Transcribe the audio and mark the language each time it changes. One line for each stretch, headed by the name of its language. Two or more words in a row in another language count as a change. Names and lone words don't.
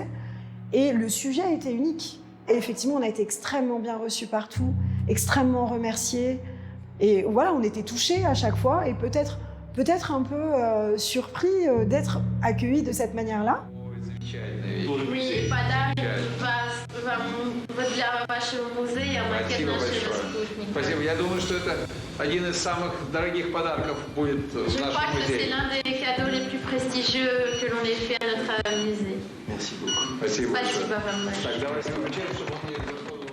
French: Et le sujet était unique. Et effectivement, on a été extrêmement bien reçus partout, extrêmement remerciés. Et voilà, on était touchés à chaque fois et peut-être un peu surpris d'être accueillis de cette manière-là. Oui,
Russian: подарок для вашего музея, макет нашего спутника. Спасибо. Я думаю, что это один из самых дорогих подарков будет в
French: Je crois
Russian: нашем
French: que c'est
Russian: музее.
French: l'un des cadeaux les plus prestigieux que l'on ait fait à notre musée. Merci beaucoup.
Russian: Спасибо. Спасибо вам большое. Так, давайте включаем, чтобы он не расходовал.